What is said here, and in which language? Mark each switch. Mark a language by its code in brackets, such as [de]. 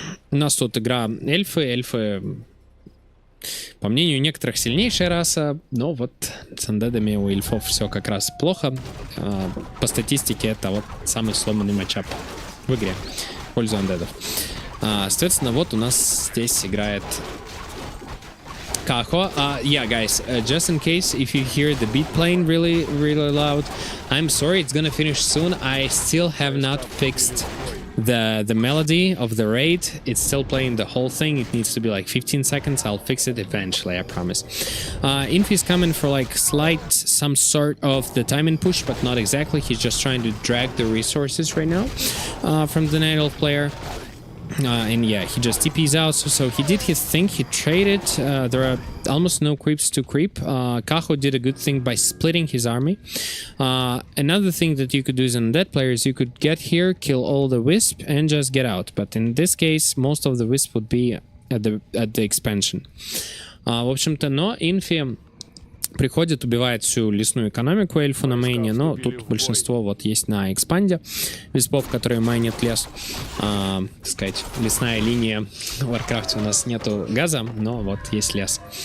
[ru] У нас тут игра эльфы, по мнению некоторых, сильнейшая раса, но вот с андедами у эльфов все как раз плохо. По статистике это вот самый сломанный матчап в игре в пользу андедов. Соответственно, вот у нас здесь играет Kaho. [en] Yeah, guys, just in case if you hear the beat playing really loud, I'm sorry, it's gonna finish soon. I still have not fixed the melody of the raid. It's still playing the whole thing. It needs to be like 15 seconds. I'll fix it eventually, I promise. Infi's coming for like some sort of the timing push, but not exactly. He's just trying to drag the resources right now from the Donat player. And yeah, he just TPs out, so he did his thing, he traded, there are almost no creeps to creep. Kaho did a good thing by splitting his army. Another thing that you could do as an undead player is you could get here, kill all the wisp, and just get out. But in this case, most of the wisp would be at the expansion. [ru] В общем-то, но Инфи приходит, убивает всю лесную экономику эльфу на мейне, но тут большинство вот есть на экспанде виспов, которые майнят лес. Так сказать, лесная линия в Warcraft у нас нету газа, но вот есть лес.